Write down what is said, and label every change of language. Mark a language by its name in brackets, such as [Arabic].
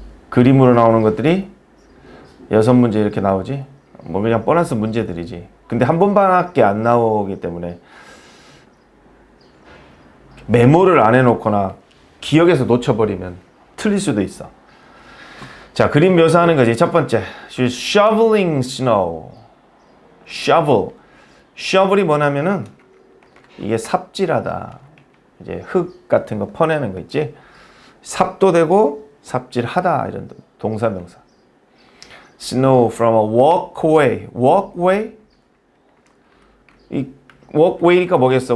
[Korean] 그림으로 나오는 것들이 6문제 이렇게 나오지. 뭐 그냥 보너스 문제들이지. 근데 한 번밖에 안 나오기 때문에 메모를 안 해놓거나 기억에서 놓쳐버리면 틀릴 수도 있어. 자, 그림 묘사하는 거지. 첫 번째, [English] she's shoveling snow. shovel. [Korean] shovel이 뭐냐면은 이게 삽질하다. 이제 흙 같은 거 퍼내는 거 있지. 삽도 되고 삽질하다 이런 동사 명사. [English] snow from a walkway. walkway? [Korean] 이 walkway가 뭐겠어?